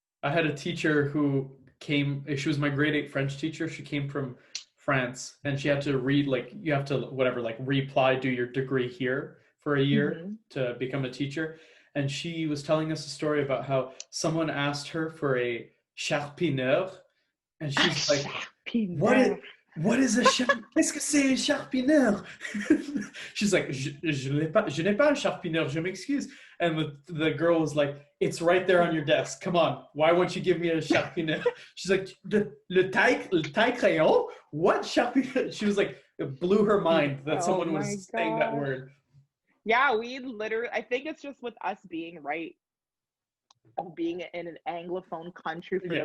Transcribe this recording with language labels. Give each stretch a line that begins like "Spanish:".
English: I had a teacher who came, she was my grade 8 French teacher. She came from France and she had to read, like, you have to, whatever, like, reapply, do your degree here for a year Hmm. to become a teacher. And she was telling us a story about how someone asked her for a charpineur. And she's like, what is, Pinard. what is a
French: qu'est-ce que c'est un charpineur?
English: She's like,
French: je n'ai pas un charpineur, je m'excuse.
English: And the girl was like, it's right there on your desk. Come on, why won't you give me a charpineur? She's like,
French: le taille crayon?
English: What charpineur? She was like, it blew her mind that Oh someone my was saying that gosh. word. Yeah, we literally, I think it's just with us being right, being in an Anglophone country for